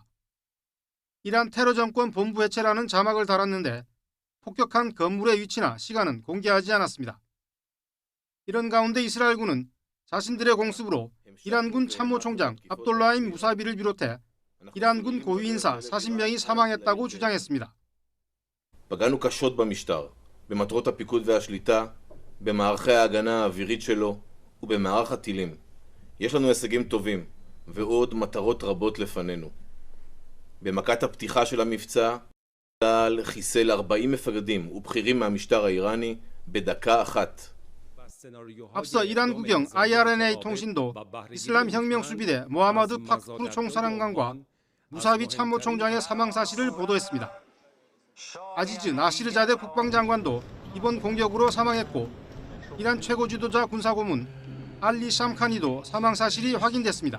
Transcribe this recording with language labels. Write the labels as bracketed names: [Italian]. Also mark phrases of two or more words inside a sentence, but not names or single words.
[Korean] 이란 테러 정권 본부 해체라는 자막을 달았는데 폭격한 건물의 위치나 시간은 공개하지 않았습니다. 이런 가운데 이스라엘군은 자신들의 공습으로 이란군 참모총장 압돌라임 무사비를 비롯해 이란군 고위 인사 40명이 사망했다고 주장했습니다. [Hebrew] פגענו קשות במשטר, במטרות הפיקוד והשליטה, במערכי ההגנה האווירית שלו ובמערך הטילים. יש לנו הישגים טובים ועוד מטרות רבות לפנינו. במכת הפתיחה של המבצע, צה"ל חיסל 40 מפקדים ובכירים מהמשטר האיראני בדקה אחת. [Korean] 앞서 이란 국영 IRNA 통신도 이슬람 혁명 수비대 모하마드 파크푸르 총사령관과 무사비 참모총장의 사망 사실을 보도했습니다. 아지즈 나시르자데 국방장관도 이번 공격으로 사망했고 이란 최고 지도자 군사고문 알리 샴카니도 사망 사실이 확인됐습니다.